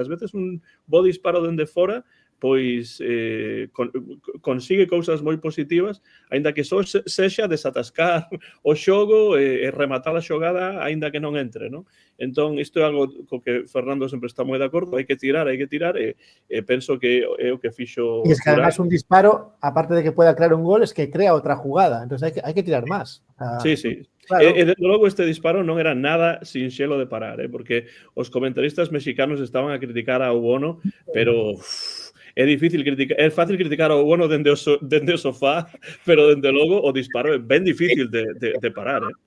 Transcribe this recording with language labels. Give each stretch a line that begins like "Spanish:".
Galician: Ás veces un bo disparo dende fora pois consigue cousas moi positivas, aínda que só sexa desatascar o xogo e rematar a xogada aínda que non entre, non? Entón, isto é algo co que Fernando sempre está moi de acordo, hai que tirar e penso que é o que fixo...
Spanish: Y es que además un disparo, aparte de que pueda crear un gol, es que crea
Galician: outra
Spanish: jugada, entonces
Galician: hai que tirar máis. Sí. Claro. Desde logo, este disparo non era nada sinxelo de parar, porque os comentaristas mexicanos estaban a criticar ao Bono, pero... É difícil criticar, é fácil criticar ao Bono dende o sofá, pero dende logo o disparo é ben difícil de parar,